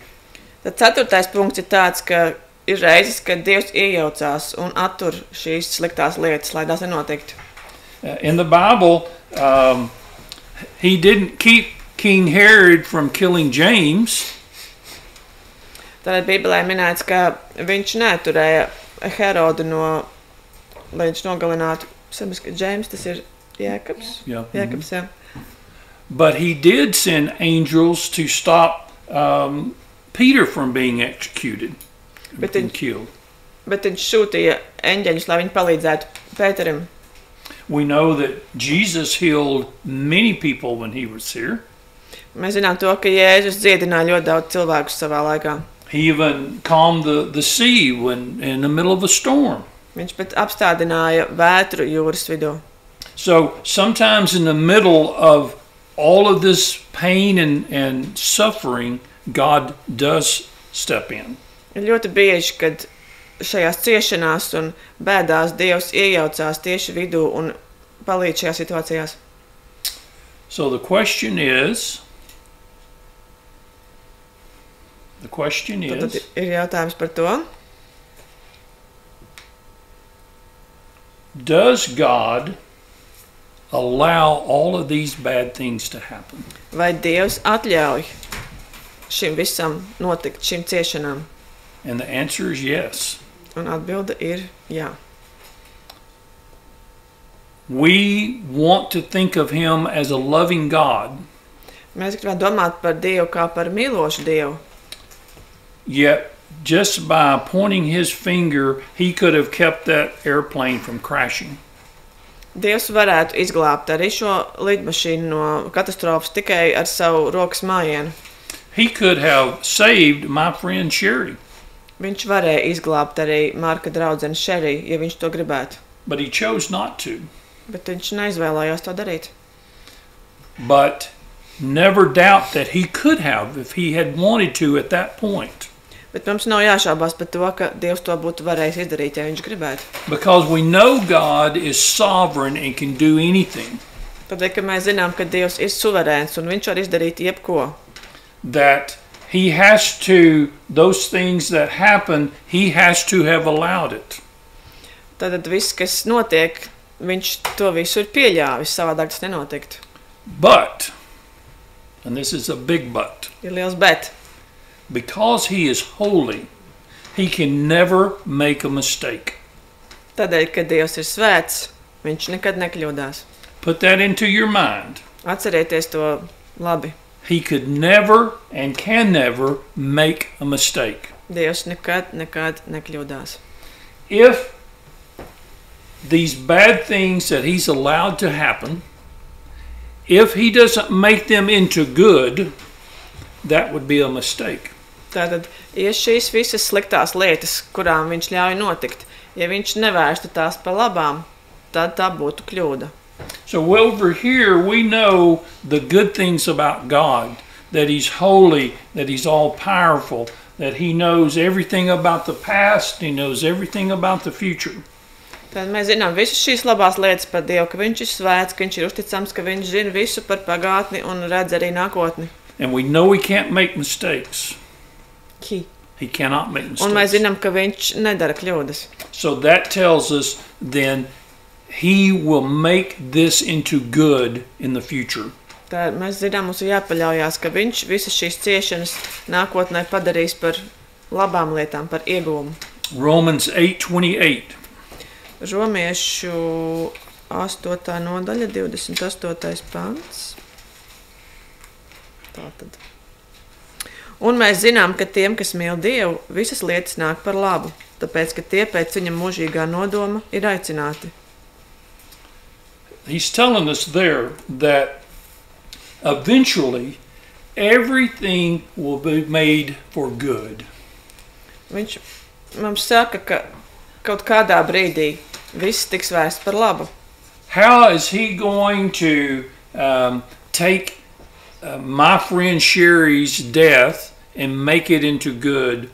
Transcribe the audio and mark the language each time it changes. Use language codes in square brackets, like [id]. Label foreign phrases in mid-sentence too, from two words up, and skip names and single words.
[lv] Tad ceturtais punkts ir tāds, ka ir reizes, kad Dievs iejaucās un attur šīs sliktās lietas, lai tās nenotiktu. [en] In the Bible, He didn't keep King Herod from killing James. [lv] Tātad Bībelē minēts, ka viņš neturēja Herodu lai viņš nogalinātu James, tas ir Jēkabs. [en] Yeah. [lv] Jēkabs, jā. [en] But he did send angels to stop Peter from being executed and killed. [lv] Bet viņš sūtīja eņģeļus, lai viņi palīdzētu Pēterim. [en] We know that Jesus healed many people when he was here. [lv] Mēs zinām to, ka Jēzus dziedināja ļoti daudz cilvēkus savā laikā. [en] He even calmed the sea when in the middle of a storm. [lv] Viņš pat apstādināja vētru jūras vidū. [en] So sometimes in the middle of all of this pain and suffering, God does step in. [lv] Ir ļoti bieži, kad šajās ciešanās un bēdās Dievs iejaucās tieši vidū un palīdz šajās situācijās. [en] So the question is, [lv] Tad ir jautājums par to. [en] Does God allow all of these bad things to happen? [lv] Vai Dievs atļauj šim visam notikt, šim ciešanām? [en] And the answer is yes. [lv] Un atbilde ir jā. [en] We want to think of Him as a loving God. [lv] Mēs gribam domāt par Dievu kā par mīlošu Dievu. [en] Yet, just by pointing His finger, He could have kept that airplane from crashing. [lv] Dievs varētu izglābt arī šo lidmašīnu no katastrofas tikai ar savu rokas mājienu. [en] He could have saved my friend Sherry. [lv] Viņš varēja izglābt arī Marka draudzeni Sherry, ja viņš to gribētu. [en] But he chose not to. [lv] Bet viņš neizvēlējās to darīt. [en] But never doubt that he could have if he had wanted to at that point. [lv] Bet mums nav jāšaubās par to, ka Dievs to būtu varējis izdarīt, ja viņš gribētu. [en] Because we know God is sovereign and can do anything. [lv] Tādēļ, ka mēs zinām, ka Dievs ir suverēns un viņš var izdarīt jebko. [en] That He has to, those things that happen, He has to have allowed it. [lv] Tātad viss, kas notiek, viņš to visu ir pieļāvis, savādāk tas nenotiktu. [en] But, and this is a big but. [lv] Ir liels bet. [en] Because He is holy, He can never make a mistake. [lv] Tādēļ, ka Dievs ir svēts, viņš nekad nekļūdās. [en] Put that into your mind. [lv] Atcerieties to labi. [en] He could never and can never make a mistake. [lv] Dievs nekad nekļūdās. [en] If these bad things that He's allowed to happen, if He doesn't make them into good, that would be a mistake. [lv] Tātad, ja šīs visas sliktās lietas, kurām viņš ļauj notikt, ja viņš nevērstu tās pa labām, tad tā būtu kļūda. [en] So over here we know the good things about God, that He's holy, that He's all powerful, that he knows everything about the past, he knows everything about the future. [lv] Tad mēs zinām visas šīs labās lietas par Dievu, ka viņš ir svēts, ka viņš ir uzticams, ka viņš zina visu par pagātni un redz arī nākotni. [en] And we know he can't make mistakes. He cannot make mistakes. [lv] Un mēs zinām, ka viņš nedara kļūdas. [en] So that tells us then he will make this into good in the future. [lv] Tā mēs zinām, mums ir jāpaļaujās, ka viņš visas šīs ciešanas nākotnē padarīs par labām lietām, par ieguvumu. [en] Romans 8:28. [lv] Romiešu 8. nodaļa, 28. pants. Tātad. Un mēs zinām, ka tiem, kas mīl Dievu, visas lietas nāk par labu, tāpēc, ka tie pēc viņa mūžīgā nodoma ir aicināti. [en] He's telling us there that eventually everything will be made for good. [lv] Viņš mums saka, ka kaut kādā brīdī viss tiks vērsts par labu. [en] How is he going to take my friend Sherry's death and make it into good?